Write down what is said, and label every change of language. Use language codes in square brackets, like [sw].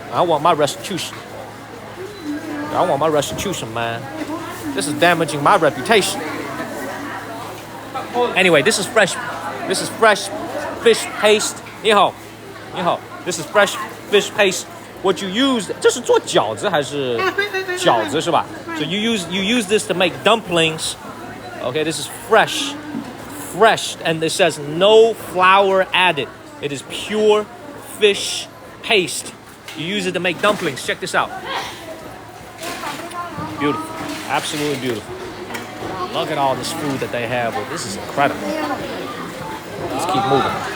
[en] I want my restitution. I want my restitution, man. This is damaging my reputation. Anyway, this is fresh. This is fresh fish paste. [zh] 你好，你好. [en] This is fresh fish paste. What you use? [zh] 这是做饺子还是饺子是吧? [en] So you use this to make dumplings. Okay, this is fresh, and it says no flour added. It is pure fish paste. You use it to make dumplings. Check this out. Beautiful, absolutely beautiful. Look at all this food that they have. Well, this is incredible. Let's keep moving.